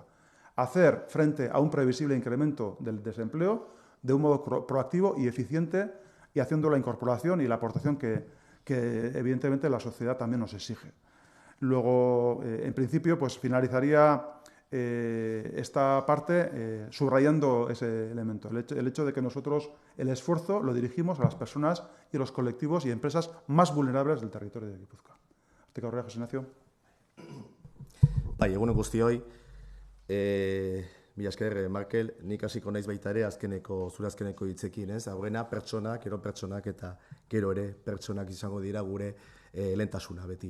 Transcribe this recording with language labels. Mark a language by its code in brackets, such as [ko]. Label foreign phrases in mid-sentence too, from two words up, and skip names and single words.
[es] Hacer frente a un previsible incremento del desempleo de un modo proactivo y eficiente y haciendo la incorporación y la aportación que evidentemente la sociedad también nos exige. Luego, en principio, pues finalizaría esta parte subrayando ese elemento, el hecho de que nosotros el esfuerzo lo dirigimos a las personas y los colectivos y empresas más vulnerables del territorio de Guipúzcoa. [eu] Hortik aurrera, José Ignacio. Bai, egunon guztioi. Mila esker, Markel, nik hasiko naiz baita ere zure azkeneko hitzekin, ez? Aurrena pertsonak, gero pertsonak eta gero ere pertsonak izango dira gure lehentasuna beti.